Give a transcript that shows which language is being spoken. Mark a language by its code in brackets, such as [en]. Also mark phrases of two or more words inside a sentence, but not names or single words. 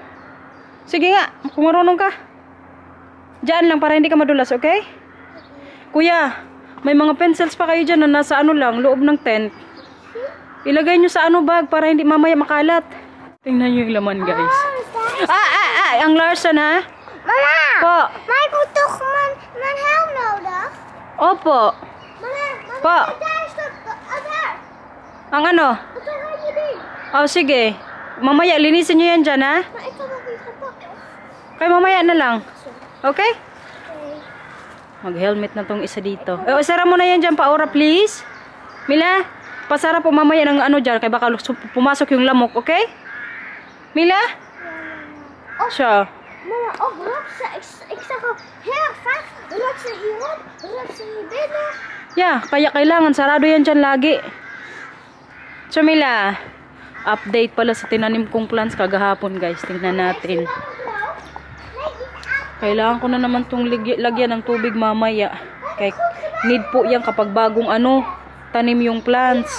[tl] Sige nga, kung marunong ka. Diyan lang para hindi ka madulas, okay? Kuya, may mga pencils pa kayo dyan na nasa loob ng tent. Ilagay nyo sa bag para hindi mamaya makalat. Tingnan nyo yung laman, guys. Ang Larson, ha? Mama! Po. [nl] Maar ik moet toch mijn helm nodig? [tl] Opo. Mama, Po. [nl] daar is dat. Daar. [tl] Ang ano? [nl] Wat ga je doen? [tl] Oh, sige. Mamaya, linisin nyo yan dyan, ha? [nl] Maar ik kan nog niet gepakt. [tl] Kaya mamaya na lang. Okay? Okay. Mag-helmet na tong isa dito. Isara mo na yan dyan, Paura, please. Mila, pasara po mamaya ng dyan, kaya baka pumasok yung lamok, okay? Mila? Siya. Mama, [nl] ik zag al heel erg vaak. Rotsen hierop, rotsen hier binnen. [tl] Yeah, kaya kailangan sarado yan dyan lagi. So, Mila, update pala sa tinanim kong plants kagahapon, guys. Tingnan natin. Kailangan ko na naman itong lagyan ng tubig mamaya. Kaya need po yan kapag bagong tanim yung plants.